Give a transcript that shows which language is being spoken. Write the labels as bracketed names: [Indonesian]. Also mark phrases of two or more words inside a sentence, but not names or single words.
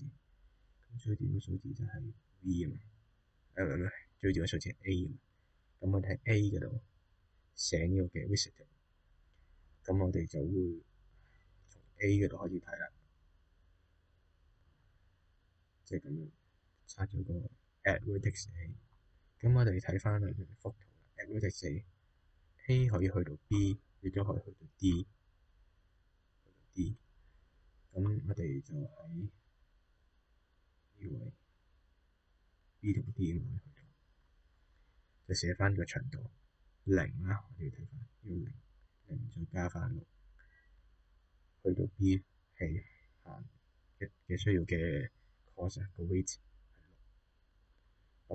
[Cantonese] 咁最短嘅數字就係 V 啊嘛，唔係最短嘅數字係 A 啊嘛。咁我哋喺 A 嗰度寫呢個嘅 visitor。咁我哋就會從 A 嗰度開始睇啦，即係咁樣插咗個 [English] at vertex A。 [Cantonese] 咁我哋睇翻嚟幅圖 [English] at vertex A [Cantonese] 可以去到 B， 亦都可以去到 D， 咁我哋就喺呢位 B 同 D 嗰度去到，就寫翻個長度0啦。我哋睇翻要0，再加翻6，去到 B 係行嘅需要嘅 cost 個 weight 係6。